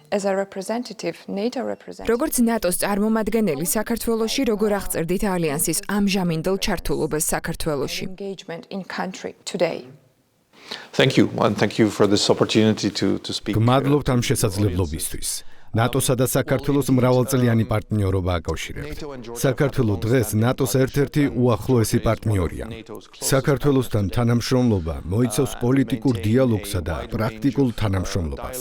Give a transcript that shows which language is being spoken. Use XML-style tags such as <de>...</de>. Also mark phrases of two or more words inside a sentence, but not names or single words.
<ka>როგორც ნატოს წარმომადგენელი საქართველოში, როგორ აღწერდით ალიანსის ამჟამინდელ ჩართულობას საქართველოში?</ka> <en>Thank you and thank you for this opportunity to speak.</en> <ka>გმადლობთ ამ შესაძლებლობისთვის. ნატოსა და საქართველოს მრავალწლიანი პარტნიორობა აკავშირებთ. საქართველოს დღეს ნატოს ერთ-ერთი უახლოესი პარტნიორია. საქართველოსთან თანამშრომლობა მოიცავს პოლიტიკურ დიალოგსა და პრაქტიკულ თანამშრომლობას.</ka>